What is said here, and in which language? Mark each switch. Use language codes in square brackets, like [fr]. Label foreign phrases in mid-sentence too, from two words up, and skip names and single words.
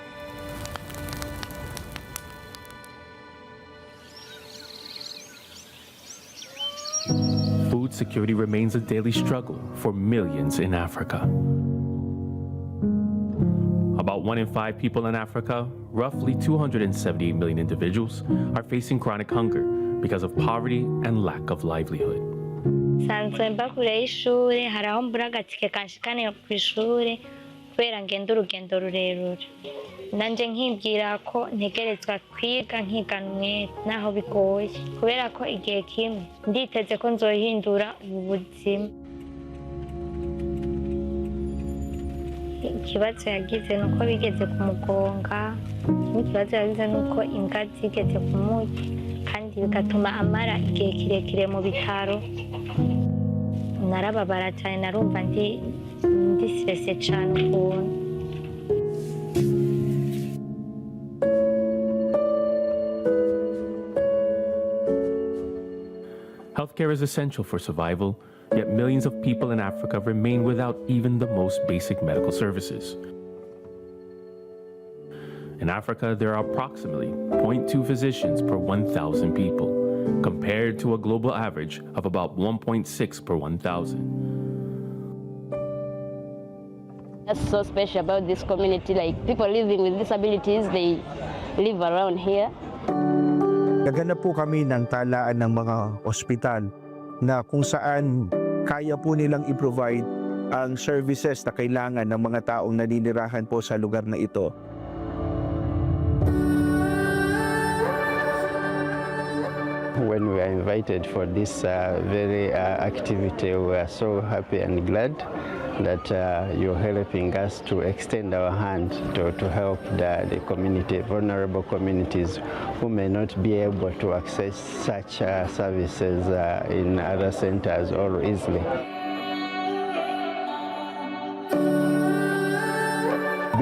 [en] Food security remains a daily struggle for millions in Africa. About 1 in 5 people in Africa, roughly 278 million individuals, are facing chronic hunger because of poverty and lack of livelihood. [rn] Sanzwe mba kure y'ishuri hari aho mbura agatike kanshikanira ku ishuri kubera ngenda urugendo rurerure. Nanje nkibwira ko ntegerezwa kwiga nkigana umwete naho bigoye kubera ko igihe kimwe nditeze ko nzohindura ubu buzima. [rw] Ikibazo yagize nuko bigeze kumugonga, ikibazo yagize nuko imbwa zigeze kumurya kandi bigatuma amara igihe kirekire mu bitaro. Narababara cyane, narumva ndi stressed cyane ukuntu. [en] Healthcare is essential for survival, yet millions of people in Africa remain without even the most basic medical services. In Africa, there are approximately 0.2 physicians per 1,000 people, compared to a global average of about 1.6 per 1,000. That's so special about this community. Like people living with disabilities, they live around here. [tl] Naganap po kami ng talaan ng mga ospital na kung saan kaya po nilang i-provide ang services na kailangan ng mga taong naninirahan po sa lugar na ito. [en] When we are invited for this very activity, we are so happy and glad that you're helping us to extend our hand to help the community, vulnerable communities who may not be able to access such services in other centers or easily.